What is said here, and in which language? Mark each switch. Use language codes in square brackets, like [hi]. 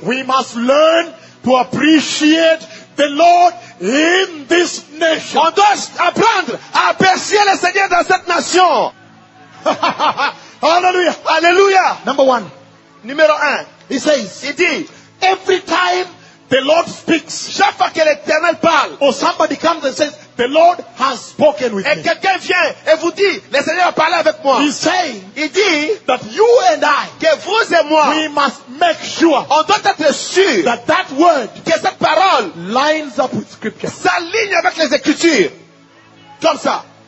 [en] We must learn to appreciate the Lord in this nation. [fr] On doit apprendre à apprécier le Seigneur dans cette nation. [en] Hallelujah. [fr] Hallelujah. [en] Number one. [fr] Numéro un. [en] He says. [fr] Il dit. [en] Every time the Lord speaks. [fr] Chaque fois que l'Éternel parle. [en] Or somebody comes and says, the Lord has spoken with me. [fr] Et quelqu'un vient et vous dit, le Seigneur a parlé avec moi. [en] He's saying. [fr] Il dit. [en] That you and I. [fr] Que vous et moi. [en] We must make sure. [fr] On doit être sûr. [en] That that word. [fr] Que cette parole. [en] Lines up with scripture. [fr] S'aligne avec les écritures. Comme ça.